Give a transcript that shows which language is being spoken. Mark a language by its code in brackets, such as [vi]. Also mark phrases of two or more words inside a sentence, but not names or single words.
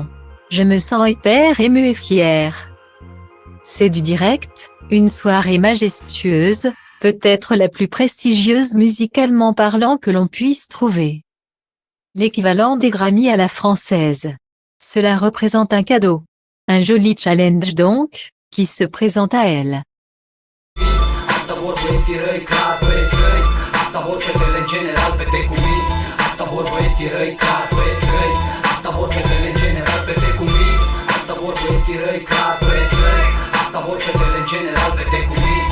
[fr] Je me sens hyper émue et fière. C'est du direct, une soirée majestueuse, peut-être la plus prestigieuse musicalement parlant que l'on puisse trouver. L'équivalent des Grammy à la française. Cela représente un cadeau. Un joli challenge donc, qui se présente à elle. [ro] Asta vor băieții răi ca băieți răi, asta vor fetele în general fete cu minți. Asta vor băieții răi ca băieți răi, asta vor fetele în general fete cu minți. Asta vor băieții răi ca băieți răi, asta vor fetele în general fete cu minți.